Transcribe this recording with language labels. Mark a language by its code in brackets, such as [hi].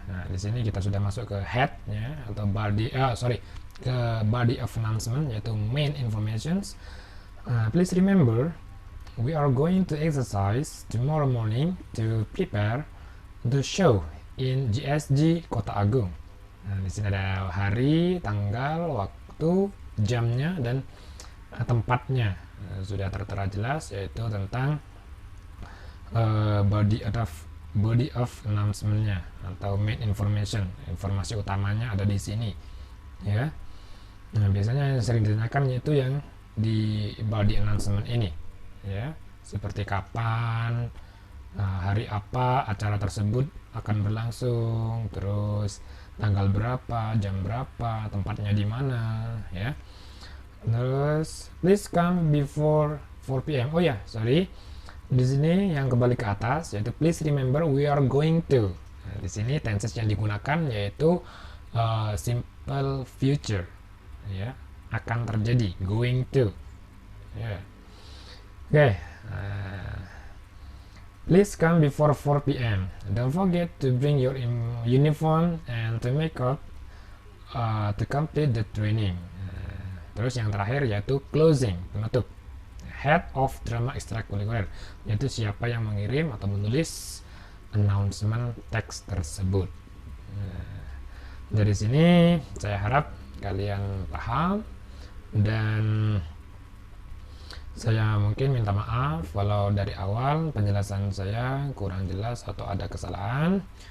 [id] Nah, di sini kita sudah masuk ke headnya atau ke body of announcement yaitu main informations. [en] Please remember, we are going to exercise tomorrow morning to prepare the show in GSG Kota Agung. [id] Nah, di sini ada hari, tanggal, waktu, jamnya, dan tempatnya. Sudah tertera jelas, yaitu tentang body of announcement-nya atau main information. Informasi utamanya ada di sini. Ya. Nah, biasanya yang sering ditanyakan yaitu yang di body announcement ini. Ya, seperti kapan, hari apa acara tersebut akan berlangsung, terus tanggal berapa, jam berapa, tempatnya di mana ya. Terus [en] please come before 4 PM. [id] Oh ya, [en] sorry. [id] Di sini yang kembali ke atas yaitu [en] please remember we are going to. [id] Nah, di sini tenses yang digunakan yaitu simple future ya, akan terjadi, going to. Ya. Oke. [en] Please come before 4 p.m. Don't forget to bring your uniform and to make up to complete the training. [id] Terus yang terakhir yaitu closing, penutup. [en] Head of drama extracurricular, [id] yaitu siapa yang mengirim atau menulis announcement teks tersebut. Dari sini saya harap kalian paham, dan saya mungkin minta maaf kalau dari awal penjelasan saya kurang jelas atau ada kesalahan.